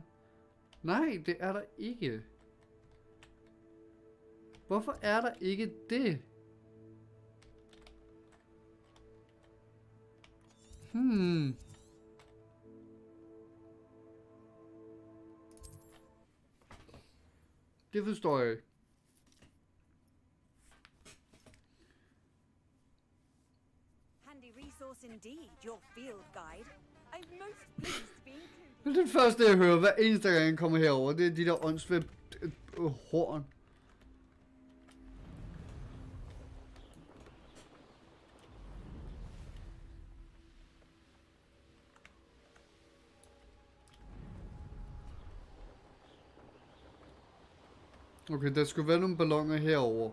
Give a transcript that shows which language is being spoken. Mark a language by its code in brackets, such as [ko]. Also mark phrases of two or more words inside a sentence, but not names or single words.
[da] Nej, det er der ikke. Hvorfor er der ikke det? Det forstår jeg ikke. [en] Resource indeed, your field guide. I'm most pleased to be included. [da] Men det første jeg hører hver eneste gang jeg kommer herover, det er de der åndssvær horn. Okay, der skulle være nogle balloner herover.